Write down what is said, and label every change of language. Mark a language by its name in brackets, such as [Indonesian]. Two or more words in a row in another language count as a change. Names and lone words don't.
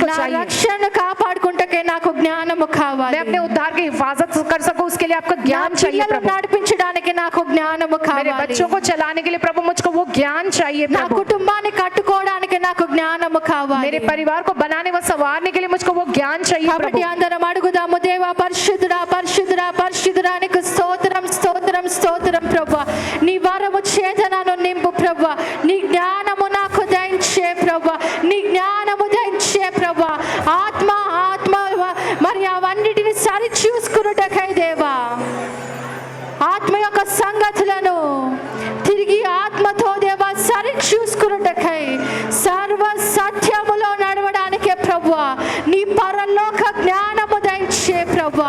[Telugu] నా [Hindi] चाहिए. [Telugu] రక్షణ కాపాడుకుంటకే నాకు జ్ఞానము కావాలి. [Hindi] मैं अपने उद्धार की हिफाजत कर सकूं उसके लिए आपका [Telugu] నా [Hindi] ज्ञान चाहिए [Telugu] పిల్లలను [Hindi] प्रभु. [Telugu] నడిపించడానికి నాకు జ్ఞానము [Hindi] मेरे [Telugu] కావాలి. [Hindi] बच्चों को चलाने के लिए प्रभु मुझको वो ज्ञान चाहिए [Telugu] నా [Hindi] प्रभु. [Telugu] కుటుంబాన్ని కట్టుకోవడానికి నాకు జ్ఞానము కావాలి. [Hindi] मेरे परिवार को बनाने व संवारने के लिए मुझको वो ज्ञान चाहिए [Telugu] కాబట్టి [Hindi] प्रभु। [Telugu] అందరం అడుగుదాము, దేవా పరిశుద్ధుడా పరిశుద్ధుడా పరిశుద్ధుడా నీకు స్తోత్రం స్తోత్రం స్తోత్రం ప్రభువా. నీ వరము చేత నన్ను నింపు ప్రభువా. నీ జ్ఞానము నాకు దయచే ప్రభువా. నీ జ్ఞానము దయచే ప్రభువా. ఆత్మ ఆత్మ మరి అవన్నిటిని సరి చూసుకున్నటకై దేవా, ఆత్మ యొక్క సంగతులను తిరిగి ఆత్మతో దేవా సరి చూసుకున్నటకై, సర్వ సత్యములో నడవడానికే ప్రభువా నీ పరలోక జ్ఞానము దయచే ప్రభువా.